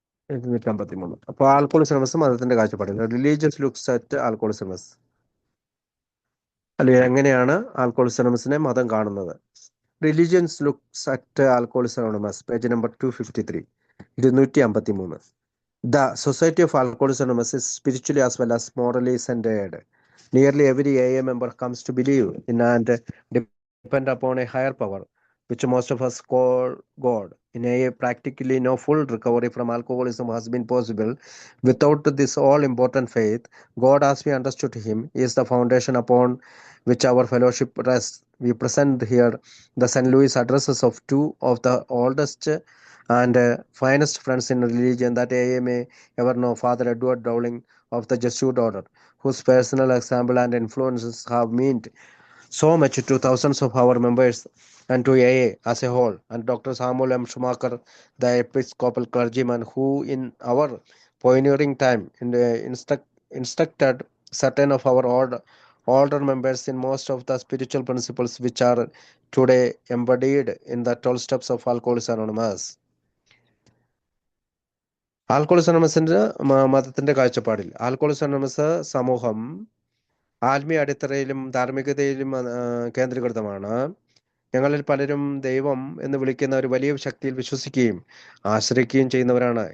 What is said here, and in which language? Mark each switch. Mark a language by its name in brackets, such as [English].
[Malayalam] 853. അപ്പോൾ ആൽക്കോളിസം മതത്തിന്റെ കാഴ്ചപ്പാടിൽ [English] religious looks at alcoholism [Malayalam] അല്ലെങ്കിൽ എങ്ങനെയാണ് ആൽക്കോളിസം മതം കാണുന്നത്? [English] Religions looks at alcoholism page number 253, 253. The Society of Alcoholics Anonymous is spiritually as well as morally centered. Nearly every AA member comes to believe in and depend upon a higher power, which most of us call God. In AA, practically no full recovery from alcoholism has been possible without this all important faith. God, as we understood Him, is the foundation upon which our fellowship rests. We present here the St. Louis addresses of two of the oldest and finest friends in religion that AA may ever know, Father Edward Dowling of the Jesuit order, whose personal example and influences have meant so much to thousands of our members and to AA as a whole, and Dr. Samuel M. Schumacher, the Episcopal clergyman who, in our pioneering time, instructed certain of our older members in most of the spiritual principles which are today embodied in the 12 steps of Alcoholics Anonymous. [Malayalam] ആൽക്കോളിക്സ് അനോണിമസിന്റെ മതത്തിന്റെ കാഴ്ചപ്പാടിൽ ആൽക്കോളിക്സ് anonymous സമൂഹം ആത്മീയ അടിത്തറയിലും ധാർമ്മികതയിലും കേന്ദ്രീകൃതമാണ്. ഞങ്ങളിൽ പലരും ദൈവം എന്ന് വിളിക്കുന്ന ഒരു വലിയ ശക്തിയിൽ വിശ്വസിക്കുകയും ആശ്രയിക്കുകയും ചെയ്യുന്നവരാണ്.